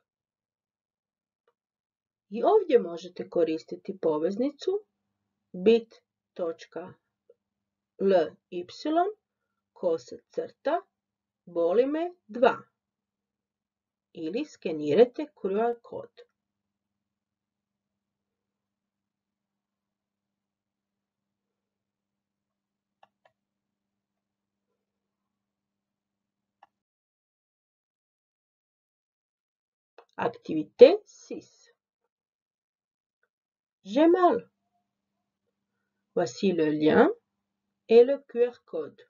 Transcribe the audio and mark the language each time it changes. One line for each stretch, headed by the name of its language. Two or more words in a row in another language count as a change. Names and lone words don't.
Croatian: I ovdje možete koristiti poveznicu bit.ly boli me 2 ili skenirajte QR kod.
French: Activité 6. J'ai mal. Voici le lien et le QR code.